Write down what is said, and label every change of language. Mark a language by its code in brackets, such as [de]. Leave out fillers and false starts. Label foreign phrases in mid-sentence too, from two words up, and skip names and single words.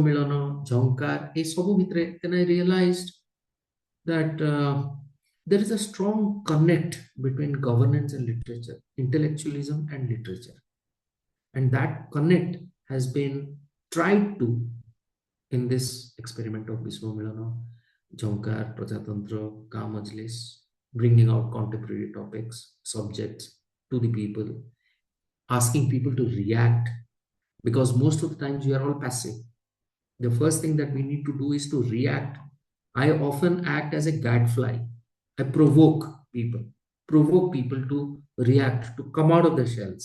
[or] ମିଳନ ଝଙ୍କାର ଇସ ସବୁ ଭିତରେ [en] then I realized that there is a strong connect between governance and literature intellectualism and literature and that connect has been tried to in this experiment of biswa milana jhankar prajatantra ka majlis bringing out contemporary topics subjects to the people asking people to react because most of the times we are all passive the first thing that we need to do is to react I often act as a gadfly I provoke people to react to come out of their shells